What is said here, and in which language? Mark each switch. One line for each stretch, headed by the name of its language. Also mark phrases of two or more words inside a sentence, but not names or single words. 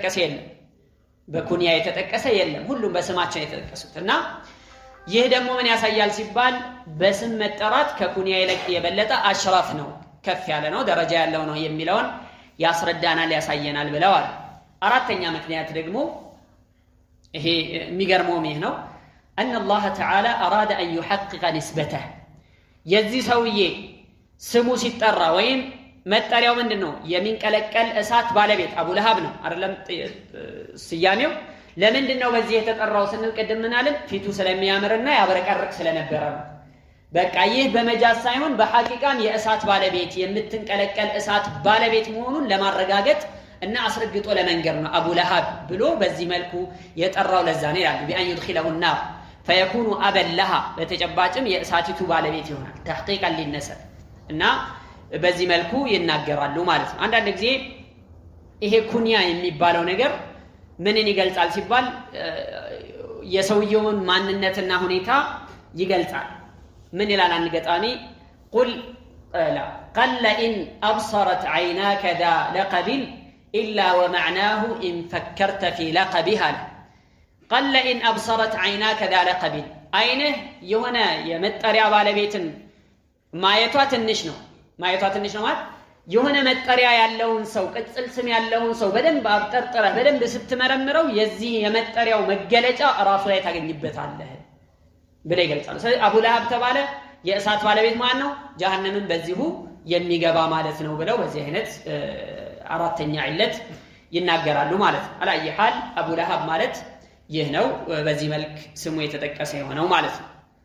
Amharic: የተጠቀሰ የለም ሁሉም በስማቸው የተጠቀሱትና ይህ ደግሞ ምን ያሳያል ሲባል በስም መጠራት ከኩንያ ይልቅ የበለጠ አሽራፍ ነው ከፍ ያለ ነው ደረጃ ያለው ነው የሚለውን ያስረዳናል ያሳየናል ብለዋል አራተኛ ምክንያት ደግሞ ይሄ የሚገርመው ነው
Arabic: ان الله تعالى اراد ان يحقق نسبته
Amharic: የዚህ ሰውዬ ስሙ ሲጠራ ወይም መጠሪያው ምንድነው የሚንቀለቀል እሳት ባለቤት አቡ ለሃብ ነው አይደለም ስያሜው ለምንድነው በዚህ የተጠራው ስንል ቀድመናልን ፊቱ ስለሚያምርና ያበረቀርቅ ስለነበረ ነው በቃ ይህ በመጃዝ ሳይሆን በሐቂቃም የእሳት ባለቤት የምትንቀለቀል እሳት ባለቤት መሆኑን ለማረጋገጥ እና አስረግጦ ለመንገር ነው አቡ ለሃብ ብሎ በዚህ መልኩ የጠራው ለዛ ነው ይላል ቢአን
Arabic: يدخله النار فيكون أبا لها
Amharic: በተጨባጭም የእሳቲቱ ባለቤት ይሆናል
Arabic: تحقيقا للنسب
Amharic: እና በዚህ መልኩ ይናገራሉ ማለት ነው አንዳንድ ጊዜ ይሄ ኩንያ የሚባለው ነገር ምንን ይገልጻል ሲባል የሰውየውን ማንነትና ሁኔታ ይገልጻል ምን ይላል አንድ ገጣሚ
Arabic: قل لا قل إن أبصرت عيناك ذا لقب إلا ومعناه إن فكرت في لقبها قل إن أبصرت عيناك ذا لقب عينه يهنا يمتريا
Amharic: ባለቤትን ማየቷ ትንሽ ነው ማለት የሆነ መጠሪያ ያለውን ሰው ቅጽል ስም ያለውን ሰው በደንብ አብጠርጥረህ በደንብ ስትመረምረው የዚህ የመጠሪያው መገለጫ ራሱ ላይ ታገኝበታለህ ብለ ይገልጻል ስለዚህ አቡ ለሃብ ተባለ የእሳት ባለቤት ማን ነው ጀሃነምን በዚሁ የሚገባ ማለት ነው ብለው በዚህ አይነት አራተኛ ዒለት ይናገራሉ ማለት ነው አላየ ሐል አቡ ለሃብ ማለት ይህ ነው በዚህ መልክ ስሙ የተጠቀሰ የሆነው ማለት ነው